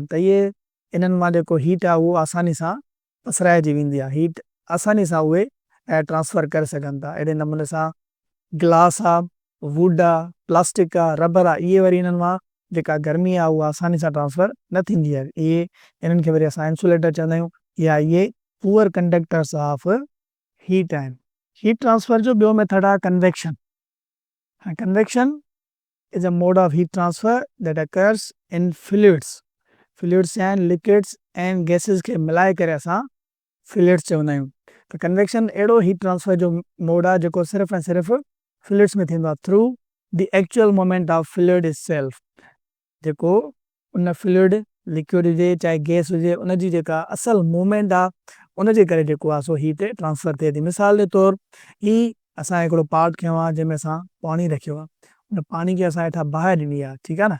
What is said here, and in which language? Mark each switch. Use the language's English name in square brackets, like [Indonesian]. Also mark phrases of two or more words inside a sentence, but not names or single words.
[Sindhi] त इहे इन्हनि मां जेको हीट आहे उहो आसानी सां पसराइजी वेंदी आहे, हीट आसानी सां उहे ट्रांसफर करे सघनि था। अहिड़े नमूने सां ग्लास आहे, वुड आहे, प्लास्टिक आहे, रबर आहे, इहे वरी इन्हनि मां जेका गर्मी आहे उहा आसानी सां ट्रांसफर न थींदी आहे। इहे इन्हनि खे वरी असां इंसुलेटर चवंदा आहियूं, या इहे [English] poor conductors of heat [Sindhi] आहिनि। [English] heat transfer [Sindhi] जो ॿियो मेथड आहे कन्वेक्शन। [English] कन्वेक्शन is a mode of heat transfer that occurs in fluids। fluids and liquids and gases [Sindhi] खे मिलाए करे असां fluids चवंदा आहियूं। त कन्वेक्शन अहिड़ो [English] heat transfer [Sindhi] जो मोड आहे जेको सिर्फ़ु ऐं सिर्फ़ु फ्लूइड्स में थींदो आहे, [English] through the actual moment of fluid is self. [Sindhi] जेको उन फ्लूइड, लिक्विड हुजे चाहे गैस हुजे, उनजी जेका असल मूवमेंट आहे, उनजे करे जेको आहे सो [English] heat transfer [Sindhi] थिए थी। मिसाल जे तौरु ही असां हिकिड़ो पाट खयो आहे जंहिंमें असां पाणी रखियो आहे, उन पाणी खे असां हेठां बाहि ॾिनी आहे, ठीकु आहे न।